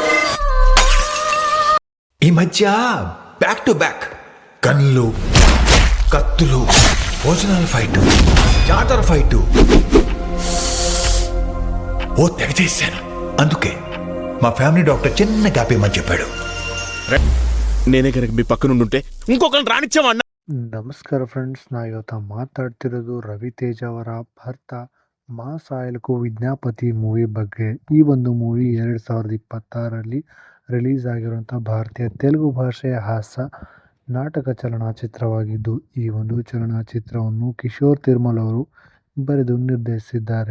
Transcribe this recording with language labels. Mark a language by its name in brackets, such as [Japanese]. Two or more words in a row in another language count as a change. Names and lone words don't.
[Telugu] ఈ మధ్య [English] back to back [Telugu] కన్నులు, కత్తులు, భోజనాల ఫైట్, జాతర ఫైట్ ఓ తెగ చేశాను. అందుకే మా [English] family doctor [Telugu] చిన్న గ్యాప్ ఇమ్మని చెప్పాడు. నేనే కనుక మీ పక్క నుండి ఉంటే ఇంకొకరిని రానిచ్చామన్నా. [Kannada] ನಮಸ್ಕಾರ ಫ್ರೆಂಡ್ಸ್, ನಾ ಇವತ್ತು ಮಾತಾಡ್ತಿರೋದು ರವಿತೇಜ ಅವರ ಭರ್ತ ಮಾ ಸಾಯಲ್ಕು ವಿಜ್ಞಾಪತಿ ಮೂವಿ ಬಗ್ಗೆ. ಈ ಒಂದು ಮೂವಿ 2026ರಲ್ಲಿ ರಿಲೀಸ್ ಆಗಿರುವಂಥ ಭಾರತೀಯ ತೆಲುಗು ಭಾಷೆಯ ಹಾಸ್ಯ ನಾಟಕ ಚಲನಚಿತ್ರವಾಗಿದ್ದು, ಈ ಒಂದು ಚಲನಚಿತ್ರವನ್ನು ಕಿಶೋರ್ ತಿರುಮಲ್ ಅವರು ಬರೆದು ನಿರ್ದೇಶಿಸಿದ್ದಾರೆ.